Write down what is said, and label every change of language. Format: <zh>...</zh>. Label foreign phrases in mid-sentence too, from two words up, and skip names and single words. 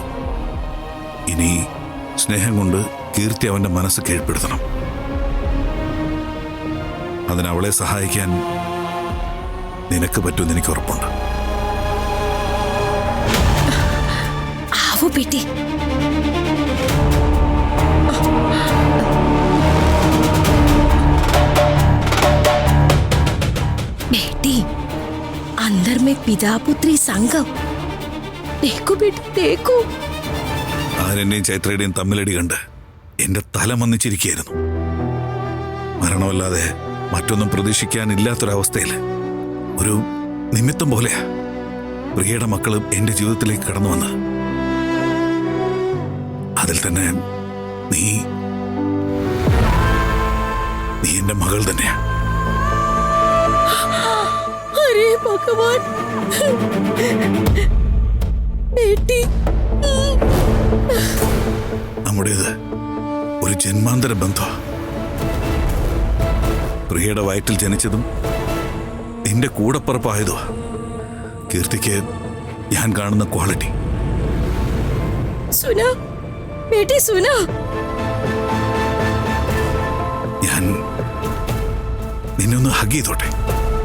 <ml>ഇനി സ്നേഹം കൊണ്ട് കീർത്തി അവന്റെ മനസ്സ് കീഴ്പ്പെടുത്തണം. അതിനവളെ സഹായിക്കാൻ നിനക്ക് പറ്റുമെന്ന് എനിക്ക് ഉറപ്പുണ്ട്.</ml> <hi>ആവോ बेटी, बेटी अंदर में पिता पुत्री संगम. देखो बेटी देखो.</hi> <ml>ആരെന്നെയും ചൈത്രയുടെയും തമ്മിലടി കണ്ട് എന്റെ തല മന്നിച്ചിരിക്കുകയായിരുന്നു. മരണമല്ലാതെ മറ്റൊന്നും പ്രതീക്ഷിക്കാനില്ലാത്തൊരവസ്ഥയിൽ ഒരു നിമിത്തം പോലെയാ പ്രിയയുടെ മക്കള് എന്റെ ജീവിതത്തിലേക്ക് കടന്നു വന്ന്. അതിൽ തന്നെ നീ എന്റെ മകൾ തന്നെയാ.</ml> <hi>अरे भगवान बेटी,</hi> <ml>നമ്മുടേത് ഒരു ജന്മാന്തര ബന്ധമാ. പ്രിയയുടെ വയറ്റിൽ ജനിച്ചതും നിന്റെ കൂടപ്പറപ്പായതുവാ കീർത്തിക്ക് ഞാൻ കാണുന്ന ക്വാളിറ്റി.</ml> <hi>सुना बेटी सुना.</hi> <ml>ഞാൻ നിന്നെ ഒന്ന് ഹഗ് ചെയ്തോട്ടെ.</ml>